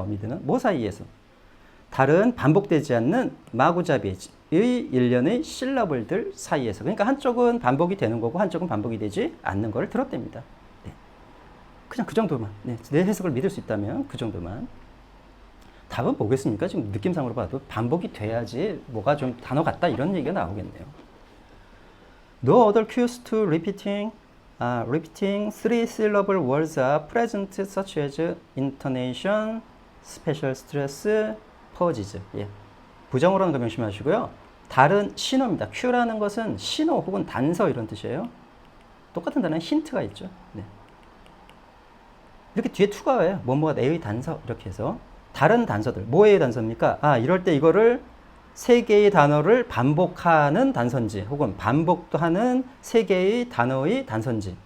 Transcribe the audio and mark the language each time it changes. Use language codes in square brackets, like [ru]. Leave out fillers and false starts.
[ko] 어미드는 뭐 사이에서 다른 반복되지 않는 마구잡이의 일련의 실러블들 사이에서. 그러니까 한쪽은 반복이 되는 거고 한쪽은 반복이 되지 않는 거를 들었답니다. 네. 그냥 그 정도만. 네. 내 해석을 믿을 수 있다면 그 정도만. 답은 뭐겠습니까? 지금 느낌상으로 봐도 반복이 돼야지 뭐가 좀 단어 같다 이런 얘기가 나오겠네요. [en] No other cues to repeating three syllable words are present such as intonation, special stress, pauses. [ko] 예. 부정어라는 거 명심하시고요. 다른 신호입니다. cue라는 것은 신호 혹은 단서 이런 뜻이에요. 똑같은 단어는 힌트가 있죠. 네. 이렇게 뒤에 to가 와요. 뭐뭐가 내의 단서 이렇게 해서 다른 단서들. 뭐의 단서입니까? 아, 이럴 때 이거를 세 개의 단어를 반복하는 단서인지 혹은 반복도 하는 세 개의 단어의 단서인지.